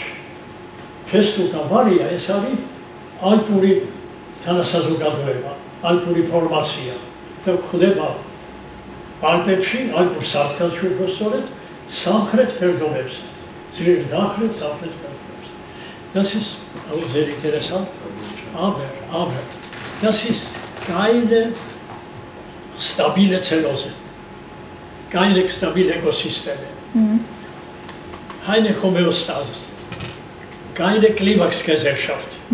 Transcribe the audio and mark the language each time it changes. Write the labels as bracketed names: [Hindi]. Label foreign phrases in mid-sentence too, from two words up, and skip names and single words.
[Georgian] ფესტუკა ვარია ეს არის ალპური თანასაზოგადოება, ალპური ფორმაცია და გვხვდება ალპებში, ალპურ სარტყელში უბრალოდ სამხრეთ ფერდობებზე, ძლიერ დახრილ სამხრეთ ფერდობებზე. [German] Das ist auch sehr interessant, aber das ist keine stabile Zellose, keine stabile Ökosysteme, keine Homöostase, keine Klimaxgesellschaft.